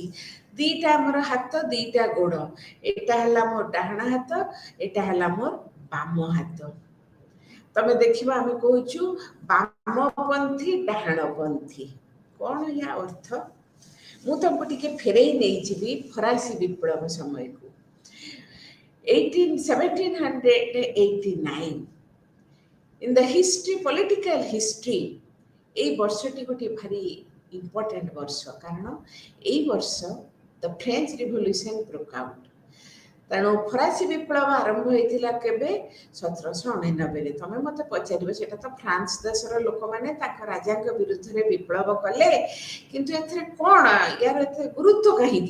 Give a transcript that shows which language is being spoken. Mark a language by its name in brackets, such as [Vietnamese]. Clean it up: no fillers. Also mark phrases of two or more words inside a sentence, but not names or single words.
[Odia] ଦିଟା ଆମର ହାତ ଦିଟା ଗୋଡ଼, ଏଇଟା ହେଲା ମୋର ଡାହାଣ ହାତ, ଏଇଟା ହେଲା ମୋର ବାମ ହାତ। ତମେ ଦେଖିବ ଆମେ କହୁଛୁ ବାମପନ୍ଥୀ ଡାହାଣପନ୍ଥୀ। କ'ଣ ୟା ଅର୍ଥ? ମୁଁ ତମକୁ ଟିକେ ଫେରେଇ ନେଇଯିବି ଫରାସୀ ବିପ୍ଳବ ସମୟକୁ। [English] 1789 in the history, political history, [Odia] এই ବର୍ଷଟି ଗୋଟିଏ ଭାରି ଇମ୍ପୋର୍ଟାଣ୍ଟ ବର୍ଷ। କାରଣ ଏଇ ବର୍ଷ [English] the French Revolution broke out. [Odia] ତେଣୁ ଫରାସୀ ବିପ୍ଳବ ଆରମ୍ଭ ହୋଇଥିଲା କେବେ? 1799ରେ। ତମେ ମୋତେ ପଚାରିବ ସେଟା ତ ଫ୍ରାନ୍ସ ଦେଶର ଲୋକମାନେ ତାଙ୍କ ରାଜାଙ୍କ ବିରୁଦ୍ଧରେ ବିପ୍ଳବ କଲେ, କିନ୍ତୁ ଏଥିରେ କ'ଣ ୟାର ଏତେ ଗୁରୁତ୍ୱ କାହିଁକି?